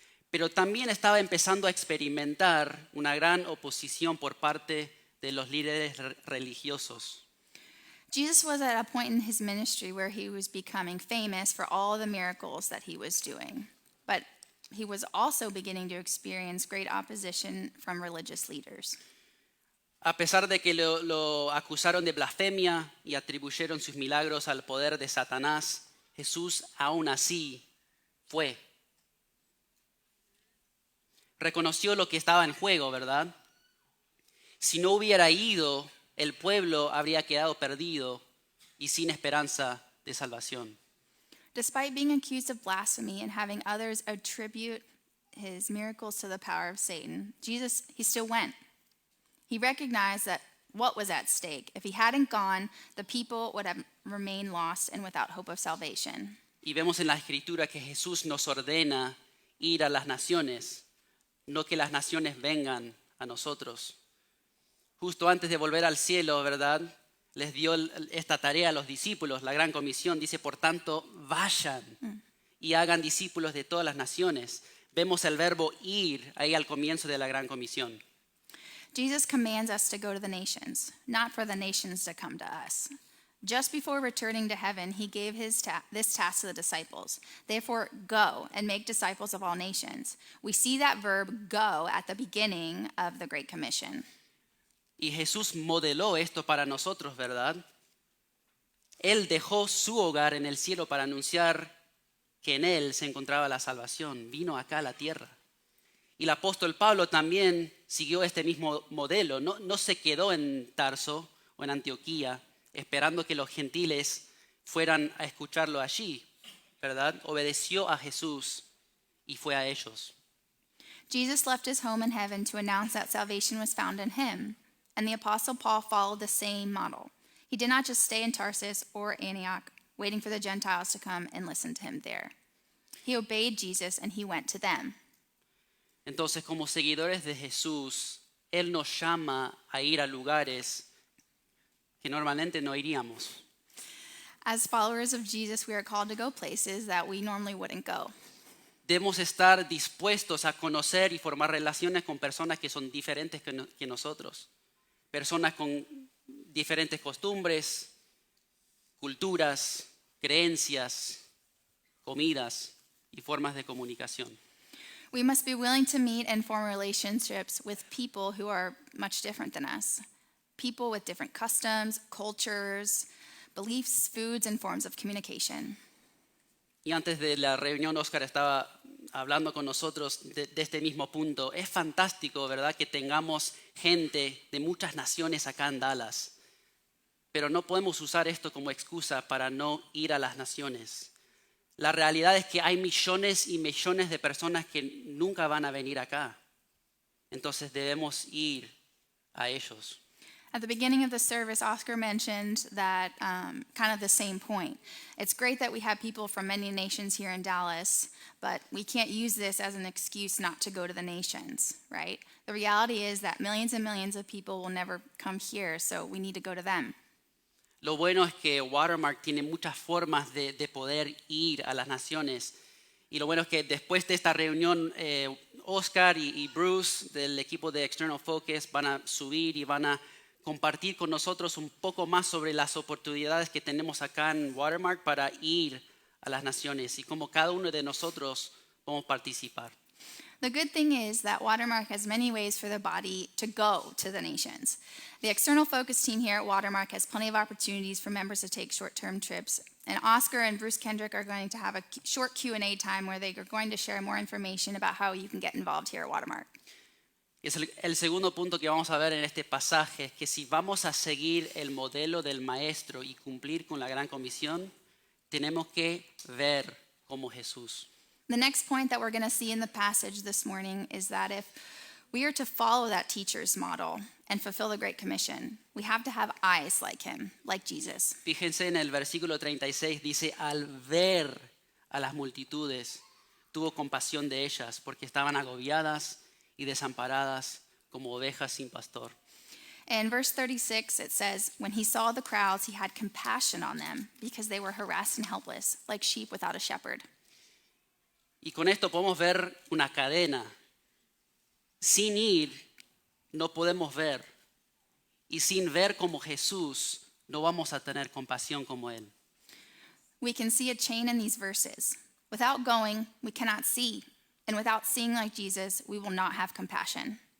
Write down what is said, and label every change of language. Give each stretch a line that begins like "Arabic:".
Spanish: Pero también estaba empezando a experimentar una gran oposición por parte de los líderes religiosos.
English: Jesus was at a point in his ministry where he was becoming famous for all the miracles that he was doing. But he was also beginning to experience great opposition from religious leaders.
Spanish: A pesar de que lo acusaron de blasfemia y atribuyeron sus milagros al poder de Satanás, Jesús aún así fue. Reconoció lo que estaba en juego, ¿verdad? Si no hubiera ido, el pueblo habría quedado perdido y sin esperanza de salvación.
English: Despite being accused of blasphemy and having others attribute his miracles to the power of Satan, Jesus, he still went. He recognized that what was at stake. If he hadn't gone, the people would have remained lost and without hope of salvation.
Spanish: Y vemos en la Escritura que Jesús nos ordena ir a las naciones, no que las naciones vengan a nosotros. Justo antes de volver al cielo, ¿verdad? Les dio esta tarea a los discípulos, la gran comisión. Dice, por tanto, vayan y hagan discípulos de todas las naciones. Vemos el verbo ir ahí al comienzo de la gran comisión.
English: Jesus commands us to go to the nations, not for the nations to come to us. Just before returning to heaven, he gave this task to the disciples. Therefore, go and make disciples of all nations. We see that verb go at the beginning of the Great Commission.
Spanish: Y Jesús modeló esto para nosotros, ¿verdad? Él dejó su hogar en el cielo para anunciar que en él se encontraba la salvación. Vino acá a la tierra. Y el apóstol Pablo también siguió este mismo modelo. No se quedó en Tarso o en Antioquía esperando que los gentiles fueran a escucharlo allí, ¿verdad? Obedeció a Jesús y fue a ellos.
English: Jesus left his home in heaven to announce that salvation was found in him. And the Apostle Paul followed the same model. He did not just stay in Tarsus or Antioch, waiting for the Gentiles to come and listen to him there. He obeyed Jesus and he went to them.
Spanish: Entonces, como seguidores de Jesús, Él nos llama a ir a lugares que normalmente no iríamos.
English: As followers of Jesus, we are called to go places that we normally wouldn't go.
Spanish: Debemos estar dispuestos a conocer y formar relaciones con personas que son diferentes que nosotros. Personas con diferentes costumbres, culturas, creencias, comidas y formas de comunicación.
English: We must be willing to meet and form relationships with people who are much different than us. People with different customs, cultures, beliefs, foods, and forms of communication.
Spanish: Y antes de la reunión, Oscar estaba hablando con nosotros de este mismo punto. Es fantástico, ¿verdad?, que tengamos gente de muchas naciones acá en Dallas. Pero no podemos usar esto como excusa para no ir a las naciones. La realidad es que hay millones y millones de personas que nunca van a venir acá. Entonces debemos ir a ellos.
English: At the beginning of the service, Oscar mentioned that kind of the same point. It's great that we have people from many nations here in Dallas, but we can't use this as an excuse not to go to the nations, right? The reality is that millions and millions of people will never come here, so we need to go to them.
Spanish: Lo bueno es que Watermark tiene muchas formas de poder ir a las naciones. Y lo bueno es que después de esta reunión, Oscar y Bruce del equipo de External Focus van a subir y van a compartir con nosotros un poco más sobre las oportunidades que tenemos acá en Watermark para ir a las naciones y cómo cada uno de nosotros podemos participar.
English: The good thing is that Watermark has many ways for the body to go to the nations. The external focus team here at Watermark has plenty of opportunities for members to take short-term trips. And Oscar and Bruce Kendrick are going to have a short Q&A time where they are going to share more information about how you can get involved here at Watermark.
Spanish: Es el segundo punto que vamos a ver en este pasaje, es que si vamos a seguir el modelo del maestro y cumplir con la gran comisión, tenemos que ver como Jesús.
English: The next point that we're going to see in the passage this morning is that if we are to follow that teacher's model and fulfill the Great Commission, we have to have eyes like him, like Jesus.
Spanish: Fíjense en el versículo 36, dice, al ver a las multitudes, tuvo compasión de ellas, porque estaban agobiadas y desamparadas como ovejas sin pastor.
English: In verse 36, it says, when he saw the crowds, he had compassion on them because they were harassed and helpless, like sheep without a shepherd.
Spanish: Y con esto podemos ver una cadena. Sin ir, no podemos ver. Y sin ver como Jesús, no vamos a tener compasión como Él.
English: We can see a chain in these verses. Without going, we cannot see. And without seeing like Jesus, we will not have compassion.